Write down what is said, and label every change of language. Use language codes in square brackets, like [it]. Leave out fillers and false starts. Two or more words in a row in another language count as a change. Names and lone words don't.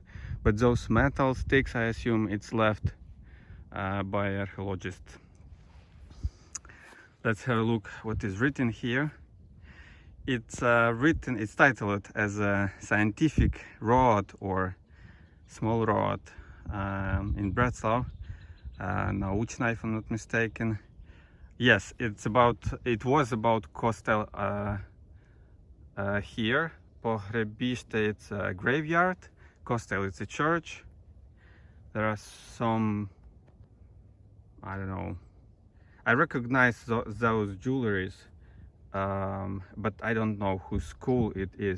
[en] But those metal sticks, I assume it's left by archaeologists. Let's have a look what is written here. It's titled as a scientific road or small road in Břeclav. Naучная, if I'm not mistaken. Yes, it was about Kostel here. Pohřebiště, it's a graveyard. Kostel, it's a church. There are some, I don't know, I recognize those jewelries, but I don't know whose school it is.